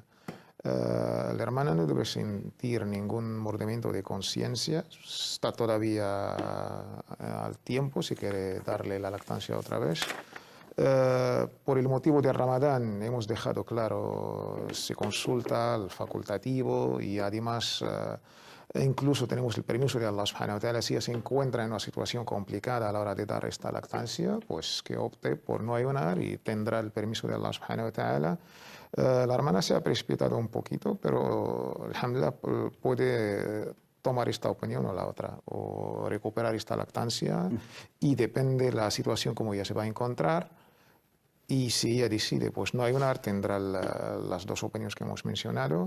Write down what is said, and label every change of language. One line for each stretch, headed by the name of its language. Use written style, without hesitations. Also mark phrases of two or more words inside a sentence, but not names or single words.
Spanish: La hermana no debe sentir ningún mordimiento de conciencia, está todavía al tiempo si quiere darle la lactancia otra vez. Por el motivo de Ramadán hemos dejado claro, se consulta al facultativo y además incluso tenemos el permiso de
Arabic: الله سبحانه وتعالى.
Spanish: Si ella se encuentra en una situación complicada a la hora de dar esta lactancia, pues que opte por no ayunar y tendrá el permiso de
Arabic: الله سبحانه وتعالى.
Spanish: La hermana se ha precipitado un poquito, pero alhamdulillah puede tomar esta opinión o la otra, o recuperar esta lactancia, y depende de la situación como ella se va a encontrar. Y si ella decide pues no ayunar, tendrá las 2 opiniones que hemos mencionado.